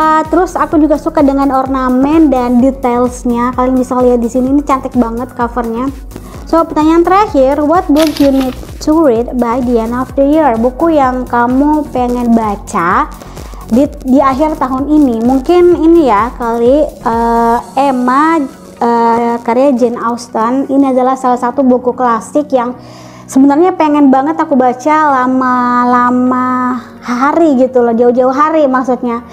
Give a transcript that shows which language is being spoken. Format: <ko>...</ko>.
<id>Terus aku juga suka dengan ornamen dan detailsnya, kalian bisa lihat di sini, ini cantik banget covernya.</id> <en>So,</en> <id>pertanyaan terakhir,</id> <en>what book you need to read by the end of the year?</en> <id>Buku yang kamu pengen baca di akhir tahun ini. Mungkin ini ya kali, Emma, karya Jane Austen. Ini adalah salah satu buku klasik yang sebenarnya pengen banget aku baca lama-lama hari gitu loh, jauh-jauh hari maksudnya.</id>